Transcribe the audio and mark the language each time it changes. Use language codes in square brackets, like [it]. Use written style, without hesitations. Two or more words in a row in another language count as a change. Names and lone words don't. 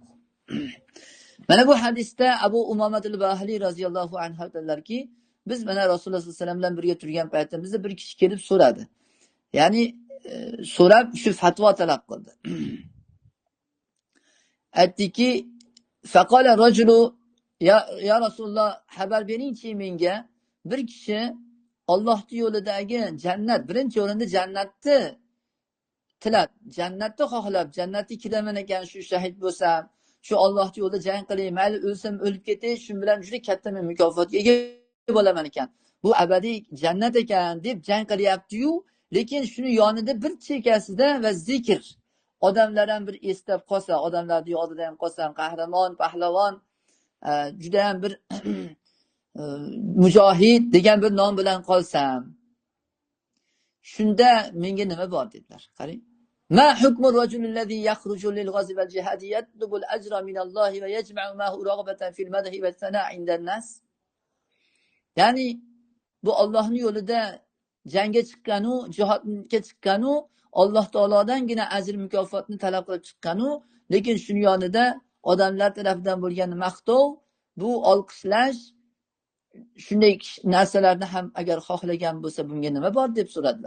[uz] Mana bu hadisda Abu Umomat al-Bahili [ar] رضي الله عنه [uz] aytadilarki, biz mana Rasululloh [ar] صلى الله عليه وسلم [uz] bilan birga turgan paytimizda bir kishi kelib so'radi. Ya'ni so'rab shu fatvo talab qildi. Aytdiki, [ar] فقال رجل يا رسول الله, [uz] xabar beringchi menga, bir kishi Allohning yo'lidagi jannat, birinchi o'rinda jannatni tilab, jannatni xohlab, jannatga kiraman ekan, shu shahid bo'lsam, shu Allohning yo'lida jang qilay, mayli o'lsam o'lib ketay, shu bilan juda katta men mukofotga ega bo'laman ekan. Bu abadiy jannat ekan deb jang qilyapti-yu, lekin shuni yonida bir chekkasida va zikr, odamlar ham bir eslab qolsa, odamlarning yodida ham qolsam, qahramon, pahlavon, juda ham bir mujohid degan bir nom bilan qolsam, shunda menga nima bor dedilar. Qarang. [ar] ما حكم الرجل الذي يخرج للغزو والجهاد يطلب الأجر من الله ويجمع معه رغبة في المدح والثناء عند الناس. [uz] Ya'ni bu Allohning yo'lida jangga chiqqanu, jihodga chiqqanu, Alloh taolodangina ajr mukofotni talab qilib chiqqanu, lekin shuni yonida odamlar tomonidan bo'lgan maqtov, bu olqishlash, shunday narsalarni ham agar xohlagan bo'lsa bunga nima bor deb so'radilar.